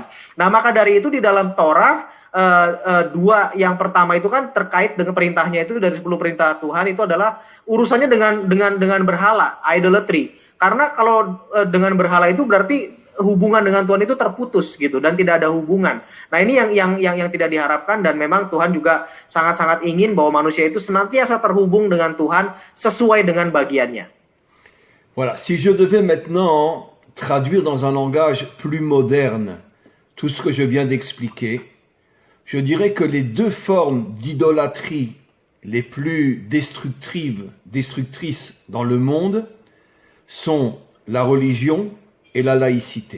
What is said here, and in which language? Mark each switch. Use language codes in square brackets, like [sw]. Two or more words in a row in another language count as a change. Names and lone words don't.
[id] Nah, maka dari itu di dalam Torah dua, yang pertama itu kan terkait dengan perintahnya, itu dari 10 perintah Tuhan itu adalah urusannya dengan berhala, idolatry. Karena kalau dengan berhala itu berarti hubungan dengan Tuhan itu terputus gitu, dan tidak ada hubungan. Nah, ini yang tidak diharapkan, dan memang Tuhan juga sangat-sangat ingin bahwa manusia itu senantiasa terhubung dengan Tuhan sesuai dengan bagiannya. [fr] Voilà, si je devais maintenant traduire dans un langage plus moderne tout ce que je viens d'expliquer, je dirais que les deux formes d'idolâtrie les plus destructrices dans le monde sont la religion et la laïcité.